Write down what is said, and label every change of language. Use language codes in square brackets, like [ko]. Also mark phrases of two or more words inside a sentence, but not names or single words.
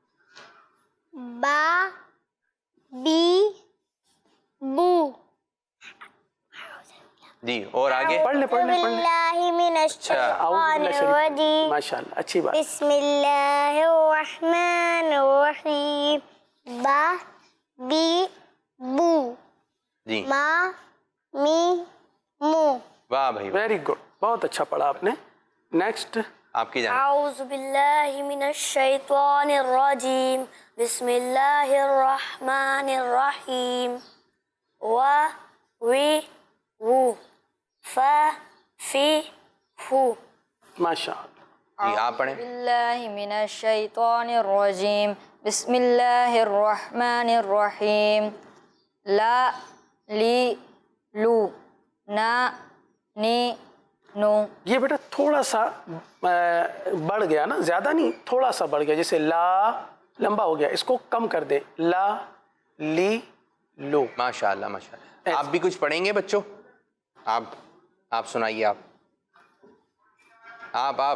[ur] با بی بو۔ جی اور آگے پڑھ لیں [ar] اعوذ باللہ من الشیطان الرجیم، ماشاء اللہ [ur] اچھی بات۔ [ar] بسم اللہ الرحمن الرحیم، با بی بو، [ur] جی ما می مو۔ واہ بھائی واہ، [en] very good [ur] بہت اچھا پڑھا آپ نے۔ نیکسٹ آپ کی جانب۔ [ar] اعوذ باللہ من الشیطان الرجیم، بسم اللہ الرحمن الرحیم، وا وی وو، فا فی فو۔ ماشاء اللہ [ur] جی آپ پڑھیں۔ [ar] باللہ من الشیطان الرجیم، بسم اللہ الرحمن الرحیم، لا لی لو، نا نی نو۔ [ur] یہ بیٹا تھوڑا سا بڑھ گیا نا، زیادہ نہیں تھوڑا سا بڑھ گیا، جیسے لا لمبا ہو گیا، اس کو کم کر دیں، لا لی لو۔ [ar] ماشاء اللہ ماشاء اللہ۔ [ur] آپ بھی کچھ پڑھیں گے بچوں؟ آپ سنائیے، آپ